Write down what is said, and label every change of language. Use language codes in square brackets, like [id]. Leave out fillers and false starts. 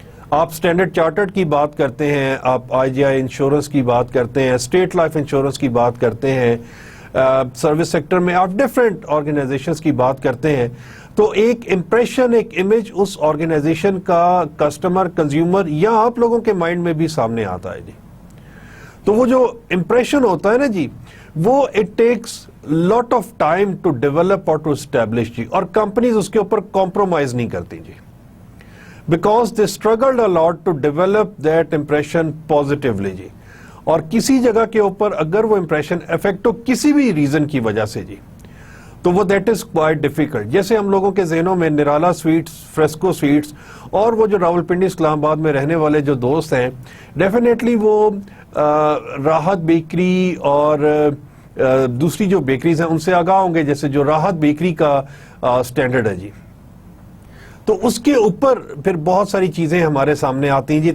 [ur] آپ standard chartered کی بات کرتے ہیں، آپ آئی جی آئی انشورنس کی بات کرتے ہیں، اسٹیٹ لائف انشورنس کی بات کرتے ہیں، سروس سیکٹر میں آپ ڈفرینٹ آرگنائزیشنز کی بات کرتے ہیں، تو ایک امپریشن، ایک امیج اس آرگنائزیشن کا کسٹمر، کنزیومر یا آپ لوگوں کے مائنڈ میں بھی سامنے آتا ہے. تو وہ جو امپریشن ہوتا ہے نا وہ [en] It takes lot of time to develop اور to establish. [ur] اور کمپنیز اس کے اوپر کمپرومائز نہیں کرتی [en] because they struggled a lot to develop that impression positively. [ur] اور کسی جگہ کے اوپر اگر وہ امپریشن افیکٹ ہو کسی بھی ریزن کی وجہ سے تو وہ [en] That is quite difficult. [ur] جیسے ہم لوگوں کے ذہنوں میں نرالا سویٹس، فریسکو سویٹس، اور وہ جو راولپنڈی اسلام آباد میں رہنے والے جو دوست ہیں ڈیفینیٹلی وہ راحت بیکری اور دوسری جو بیکریز ہیں ان سے آگاہ ہوں گے، جیسے جو راحت بیکری کا سٹینڈرڈ ہے تو اس کے اوپر پھر بہت ساری چیزیں ہمارے سامنے آتی ہیں.